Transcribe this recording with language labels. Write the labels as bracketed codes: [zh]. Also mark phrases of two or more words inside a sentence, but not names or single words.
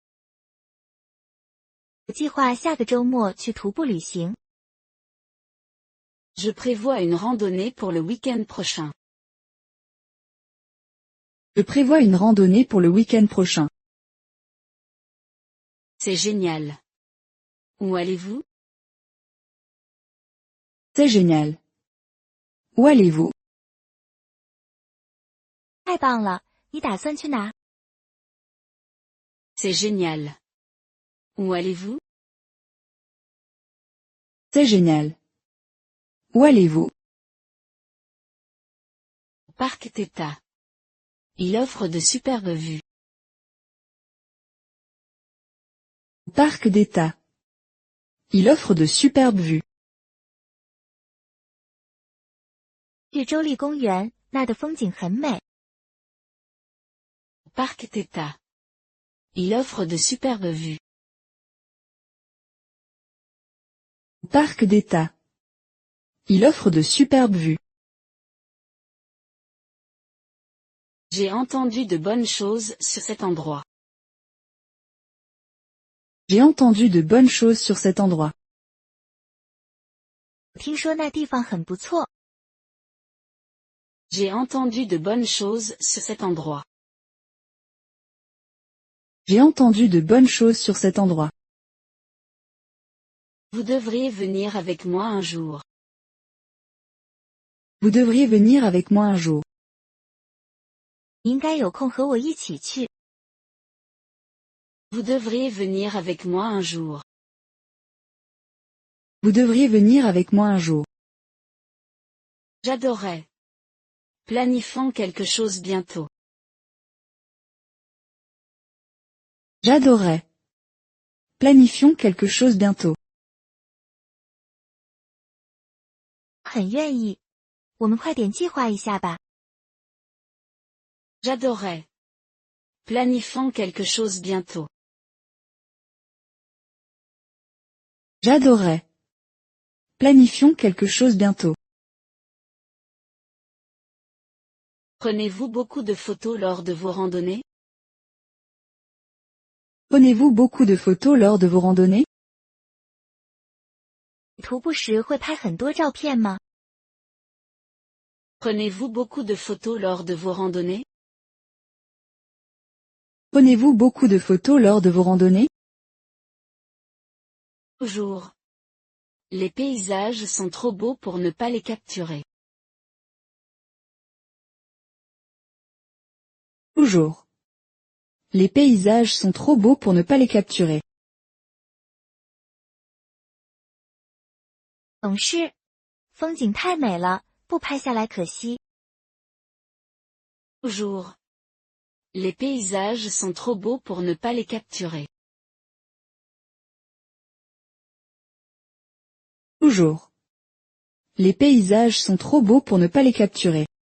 [zh] 我计划下个周末去徒步旅行。 [fr] Je prévois une randonnée pour le week-end prochain. Je prévois une randonnée pour le week-end prochain. C'est génial. Où allez-vous? C'est génial. Où allez-vous? [zh] 太棒了，你打算去哪？ [fr] C'est génial. Où allez-vous? C'est génial. Où allez-vous? Parc Teta. Il offre de superbes vues. Parc d'État. Il offre de superbes vues. [zh] 去州立公园，那的风景很美。 [fr] Parc d'État. Il offre de superbes vues. Parc d'État. Il offre de superbes vues. J'ai entendu de bonnes choses sur cet endroit. J'ai entendu de bonnes choses sur cet endroit. [zh] 听说那地方很不错。 [fr] J'ai entendu de bonnes choses sur cet endroit. J'ai entendu de bonnes choses sur cet endroit. Vous devriez venir avec moi un jour. Vous devriez venir avec moi un jour. [zh] 你应该有空和我一起去。 [fr] Vous devriez venir avec moi un jour. Vous devriez venir avec moi un jour. J'adorais. Planifions quelque chose bientôt. J'adorerais. Planifions quelque chose bientôt. [zh] 很愿意。我们快点计划一下吧。 [fr] J'adorais. Planifions quelque chose bientôt. J'adorerais. Planifions quelque chose bientôt. Prenez-vous beaucoup de photos lors de vos randonnées? Prenez-vous beaucoup de photos lors de vos randonnées? [zh] 徒步时会拍很多照片吗？ [fr] Prenez-vous beaucoup de photos lors de vos randonnées? Prenez-vous beaucoup de photos lors de vos randonnées? Toujours. Les paysages sont trop beaux pour ne pas les capturer. Toujours. Les paysages sont trop beaux pour ne pas les capturer. [zh] 总是。风景太美了，不拍下来可惜。 [fr] Toujours. Les paysages sont trop beaux pour ne pas les capturer. Toujours. Les paysages sont trop beaux pour ne pas les capturer.